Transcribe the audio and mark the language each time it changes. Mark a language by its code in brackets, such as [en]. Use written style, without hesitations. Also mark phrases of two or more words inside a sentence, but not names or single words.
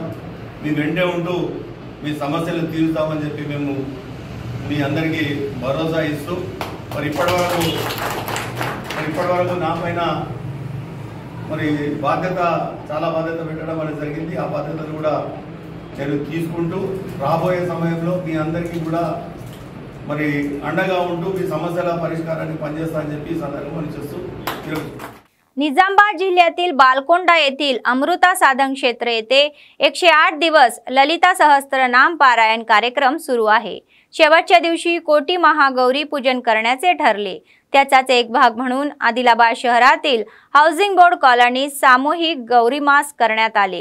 [te] మీ వెంటే ఉంటూ మీ సమస్యలు తీరుస్తామని చెప్పి మేము మీ అందరికీ భరోసా ఇస్తూ మరి ఇప్పటివరకు నా పైన మరి చాలా బాధ్యత పెట్టడం అనేది జరిగింది. ఆ బాధ్యతను కూడా చర్య తీసుకుంటూ రాబోయే సమయంలో మీ అందరికీ కూడా మరి అండగా ఉంటూ మీ समस्याला పరిష్కారానికి పనిచేస్తా అని చెప్పి సందర్భంగా చేస్తూ [mr] निजामाबाद जिल्ह्यातील बालकोंडा येथील अमृता साधन क्षेत्र येथे 108 दिवस ललिता सहस्त्रनाम पारायण कार्यक्रम सुरू आहे. शेवटच्या दिवशी कोटी महागौरी पूजन करण्याचे ठरले. त्याचाच एक भाग म्हणून आदिलाबाद शहरातील हाऊसिंग बोर्ड कॉलनीत सामूहिक गौरीमास करण्यात आले.